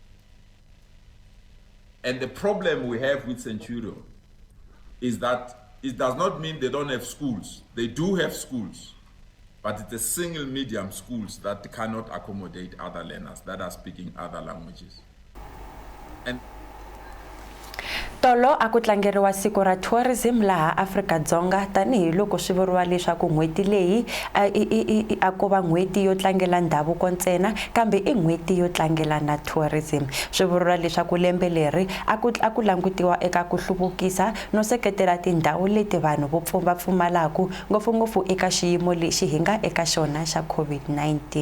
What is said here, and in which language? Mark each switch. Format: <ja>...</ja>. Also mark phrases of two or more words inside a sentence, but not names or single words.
<en>And the problem we have with Centurion is that it does not mean they don't have schools. They do have schools, but it's the single medium schools that cannot accommodate other learners that are speaking other languages. And</en> <ts>tolo aku tlangeriwa siku ra tourism laha Afrika-Dzonga tanihi loko swi vuriwa leswaku n'hweti leyi a ko va n'hweti yo tlangela ndhavuko ntsena kambe i n'hweti yo tlangela na tourism. Swi vuriwa leswaku lembe leri a ku langutiwa eka ku hluvukisa no seketela tindhawu leti vanhu va pfumalaku ngopfungopfu eka xiyimo lexi hi nga eka xona xa COVID-19.</ts>